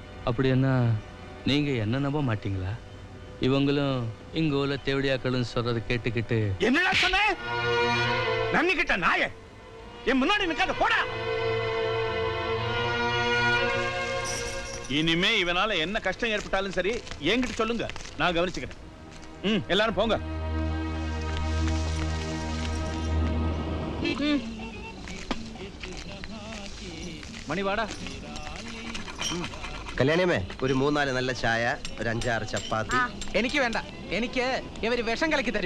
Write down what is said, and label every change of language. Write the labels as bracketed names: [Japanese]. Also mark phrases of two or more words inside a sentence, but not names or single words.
[Tamil] அப்படி என்ன நீங்க என்ன நம்ப மாட்டீங்களா? இவங்களும் இங்க உள்ள தேவடியாக்களும் சொல்றது கேட்டுக்கிட்டு என்னடா சொன்ன? நன்னி கிட்ட நாயே என் முன்னாடி நிக்காத போடா. இனிமே இவனால என்ன கஷ்டம் ஏற்பட்டாலும் சரி என்கிட்ட சொல்லுங்க, நான் கவனிச்சுக்கிறேன். எல்லாரும் போங்க. [Malayalam] മണി വാടാ. കല്യാണിയമ്മേ, ഒരു 3-4 നല്ല ചായ, ഒരു 5-6 ചപ്പാത്തി. എനിക്ക് വേണ്ട, എനിക്ക് ഇവര് വിഷം കലക്കി തരും.